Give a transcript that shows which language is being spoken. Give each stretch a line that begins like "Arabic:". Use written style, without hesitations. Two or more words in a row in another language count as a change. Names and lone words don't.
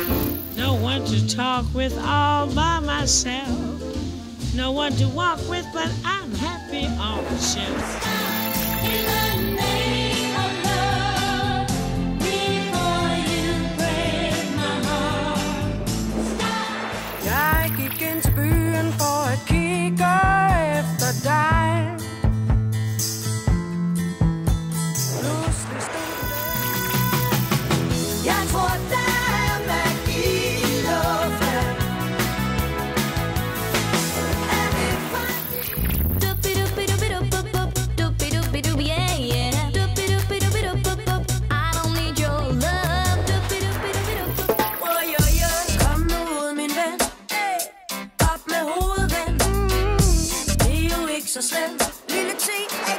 English: No one to talk with all by myself. No one to walk with, but I'm happy on the shelf. In the name of love, before you break my heart.
Danish: Jeg gik ind til byen for at kigge efter dig. Pludselig stod du der. Jeg tror, der er magi i luften. Er det faktisk?
English: Doop-a-doop-a-doop-a-doop, yeah, yeah. Doop-a-doop-a-doop-a-doop, I don't need your love. Doop-a-doop-a-doop-a-doop.
Danish: Oj, oj, oj. Kom nu ud, min ven. Op med hovedet, ven. Det er jo ikke så slemt. Lille ting.